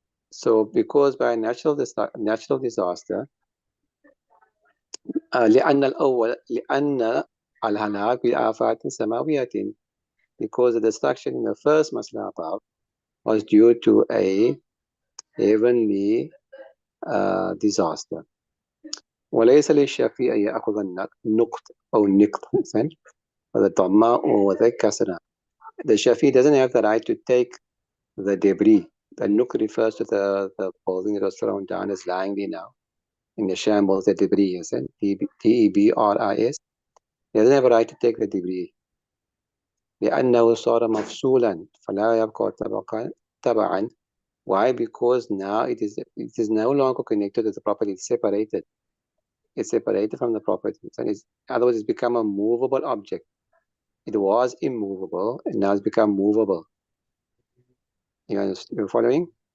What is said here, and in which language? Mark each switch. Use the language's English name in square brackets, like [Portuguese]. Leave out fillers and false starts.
[English] So because by natural disaster, [Arabic] لأن الأول لأن الهلاك بآفات سماوية, [English] because the destruction in the first masla above was due to a heavenly disaster. [Arabic] وليس للشافعي أن يأخذ النقط أو النقط الضمة [English] or the kasra. The Shafi doesn't have the right to take the debris. The nuq refers to the building that was thrown down as lying there now in the shambles, the debris, is Debris. He doesn't have a right to take the debris. [Arabic] لأنه صار مفصولا فلا يبقى تبعا. [English] Why? Because now it is no longer connected to the property. It's separated. It's separated from the property. So in other words, it's become a movable object. It was immovable and now it's become movable. You're following?